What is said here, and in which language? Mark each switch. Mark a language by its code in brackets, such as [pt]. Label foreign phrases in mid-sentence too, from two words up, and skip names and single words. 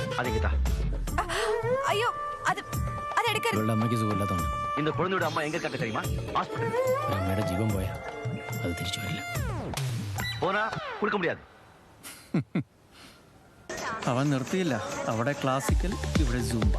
[ml] അയ്യോ, ഇവളുടെ അമ്മയ്ക്ക് സുഖമില്ലാത്തതാണ്. [ta] இந்த குழந்தையோட அம்மா எங்க இருக்காங்க தெரியுமா? ஹாஸ்பிடல். [ml] അമ്മയുടെ ജീവൻ പോയാ അത് തിരിച്ചു വരില്ല. [ta] போனா கொடுக்க முடியாது. [ml] അവൻ നിർത്തിയില്ല. അവിടെ ക്ലാസിക്കൽ, ഇവിടെ സൂംബ.